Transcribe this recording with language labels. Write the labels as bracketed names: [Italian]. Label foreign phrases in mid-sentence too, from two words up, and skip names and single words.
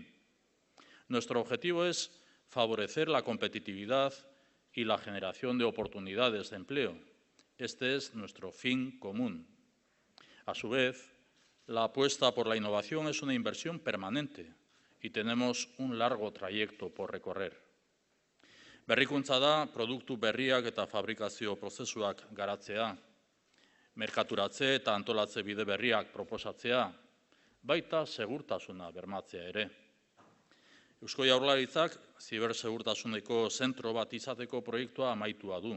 [Spanish] Nuestro objetivo es favorecer la competitividad y la generación de oportunidades de empleo. Este es nuestro fin común. A su vez, la apuesta por la innovación es una inversión permanente y tenemos un largo trayecto por recorrer. [Basque] Berrikuntza da produktu berriak eta fabrikazio prozesuak garatzea, merkaturatze eta antolatze bide berriak proposatzea, baita segurtasuna bermatzea ere. Eusko Jaurlaritzak zibersegurtasuneko zentro bat izateko proiektua amaitua du.